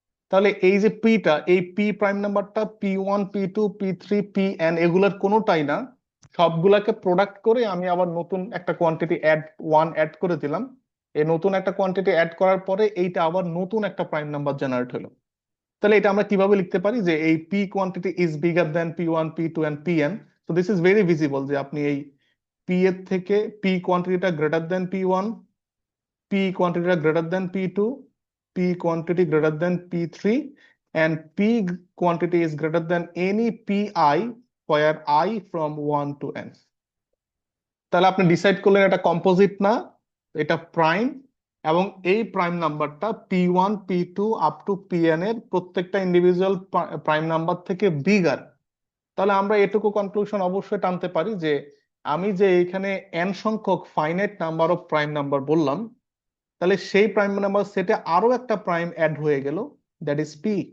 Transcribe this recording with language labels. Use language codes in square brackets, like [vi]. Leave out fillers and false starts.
[bn] তাহলে এই যে এই P প্রাইম নাম্বারটা P1, P2, P3, Pn এগুলোর কোনোটাই না, সবগুলাকে প্রোডাক্ট করে আমি আবার নতুন একটা কোয়ান্টিটি অ্যাড করে দিলাম। এই নতুন একটা কোয়ান্টিটি অ্যাড করার পরে এইটা আবার নতুন একটা প্রাইম নাম্বার জেনারেট হলো। তাহলে এটা আমরা কিভাবে লিখতে পারি যে এই P quantity is bigger then P1, P2 and Pn। [en] so this is very visible [bn] যে আপনি এই P এর থেকে P কোয়ান্টিটিটা [en] Greater than P1, P quantity greater than P2, P quantity greater than P3, and P quantity is greater than any Pi where I from 1 to n. [bn] তাহলে আপনি decide করলেন এটা composite না, এটা প্রাইম, এবং এই প্রাইম নাম্বারটা P1, P2 up to Pn এর প্রত্যেকটা ইন্ডিভিজুয়াল প্রাইম নাম্বার থেকে বিগার। তাহলে আমরা এটুকু কনক্লুশন অবশ্যই টানতে পারি যে আমি যে এখানে n সংখ্যক finite number of prime number বললাম, তাহলে সেই প্রাইম নাম্বার সেটে আরো একটা প্রাইম অ্যাড হয়ে গেল, [en] That is P।